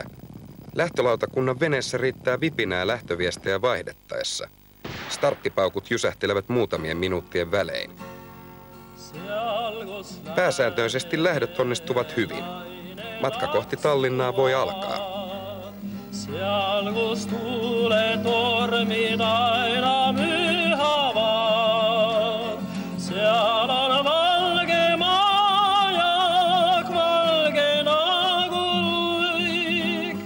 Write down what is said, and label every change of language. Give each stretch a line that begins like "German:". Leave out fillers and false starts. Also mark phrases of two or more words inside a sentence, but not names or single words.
Finnish: Lähtölautakunnan veneessä riittää vipinää lähtöviestejä vaihdettaessa. Starttipaukut jysähtelevät muutamien minuuttien välein. Pääsääntöisesti lähdöt onnistuvat hyvin. Matka kohti Tallinnaa voi alkaa.
Estonian: Seal, kus tuule tormid aina mühavad, seal on valge majak, valge nagu luik.